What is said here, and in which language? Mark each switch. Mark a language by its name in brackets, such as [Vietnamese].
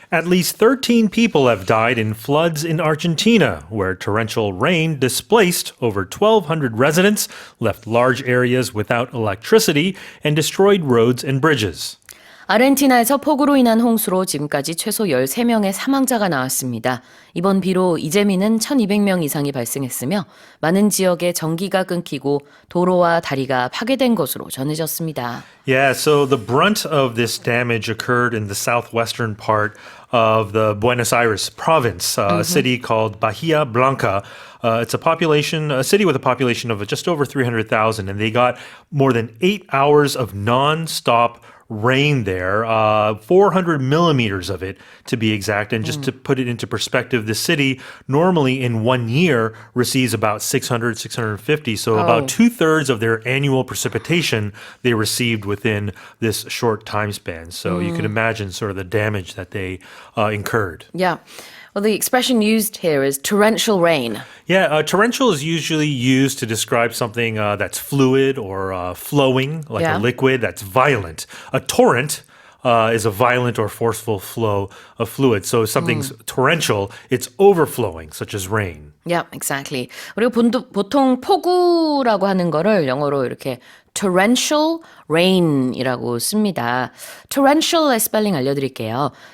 [English] At least 13 people have died in floods in Argentina, where torrential rain displaced over 1,200 residents, left large areas without electricity, and destroyed roads and bridges. [Korean] 아르헨티나에서 폭우로 인한 홍수로 지금까지 최소 13명의 사망자가 나왔습니다. 이번 비로 이재민은 1,200명 이상이 발생했으며 많은 지역에 전기가 끊기고 도로와 다리가 파괴된 것으로 전해졌습니다. [English] Yeah, so the brunt of this damage occurred in the southwestern part of the Buenos Aires province, a city called Bahia Blanca. It's a city with a population of just over 300,000, and they got more than 8 hours of non-stop rain there, 400 millimeters of it to be exact. And just to put it into perspective, the city normally in 1 year receives about 600, 650. So about 2/3 of their annual precipitation they received within this short time span. So you can imagine sort of the damage that they incurred. Yeah. Well, the expression used here is torrential rain. Yeah, torrential is usually used to describe something that's fluid or flowing, like Yeah. a liquid that's violent. A torrent is a violent or forceful flow of fluid. So if something's torrential, it's overflowing, such as rain. Yeah, exactly. [Korean] 그리고 보통 폭우라고 하는 거를 영어로 이렇게 torrential rain이라고 씁니다. torrential의 스펠링 알려드릴게요.